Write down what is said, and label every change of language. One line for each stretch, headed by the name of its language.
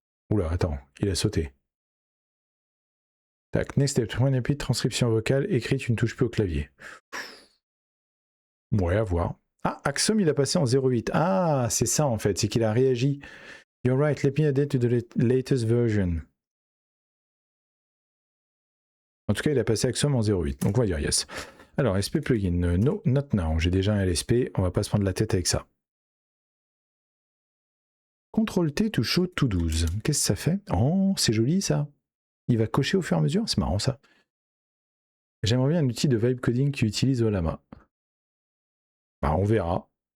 French: Oula, attends, il a sauté. Tac, next step, transcription vocale, écrite, tu ne touches plus au clavier. Ouais, à voir. Ah, Axum, il a passé en 0.8. Ah, c'est ça en fait, c'est qu'il a réagi.
English: You're right, let me add it to the latest version.
French: En tout cas, il a passé Axum en 0.8. Donc on va dire yes. Alors, SP plugin,
English: no, not now.
French: J'ai déjà un LSP, on va pas se prendre la tête avec ça.
English: CTRL-T to show to 12.
French: Qu'est-ce que ça fait? Oh, c'est joli ça. Il va cocher au fur et à mesure, c'est marrant ça. J'aimerais bien un outil de vibe coding qui utilise Olama. Bah, on verra.